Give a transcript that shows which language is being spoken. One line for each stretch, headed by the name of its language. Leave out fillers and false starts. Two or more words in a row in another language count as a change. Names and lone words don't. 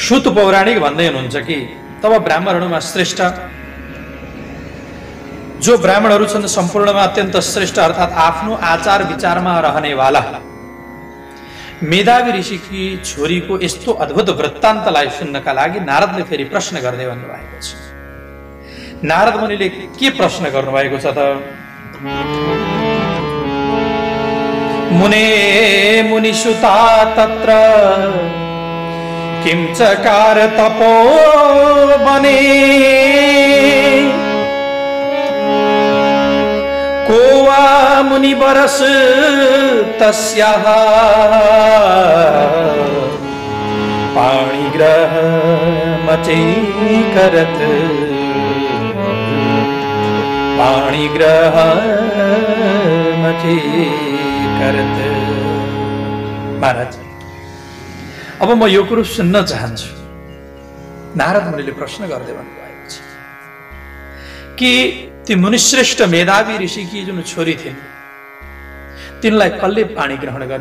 Nepali: सुत पौराणिक भन्दै हुनुहुन्छ कि तब ब्राह्मणहरूमा श्रेष्ठ जो ब्राह्मणहरू छन् सम्पूर्णमा अत्यन्त श्रेष्ठ अर्थात् आफ्नो आचार विचारमा रहनेवाला मेधावी ऋषिकी छोरीको यस्तो अद्भुत वृत्तान्तलाई सुन्नका लागि नारदले फेरि प्रश्न गर्दै भन्नुभएको छ। नारद मुनिले के प्रश्न गर्नुभएको छ त?
Sanskrit: मुने मुनिसुता तत्र किं चकार तपो बने को वा मुनि बरस तस्याः पाणिग्रह मचैकरत पाणिग्रह मचैकरत।
Nepali: महाराज अब म यो कुरो सुन्न चाहन्छु। नारद मुनिले प्रश्न गर्दै भन्नुभएको छ कि ती मुनिश्रेष्ठ मेधावी ऋषिकी जुन छोरी थिइन् तिनलाई कसले पानी ग्रहण गर्यो?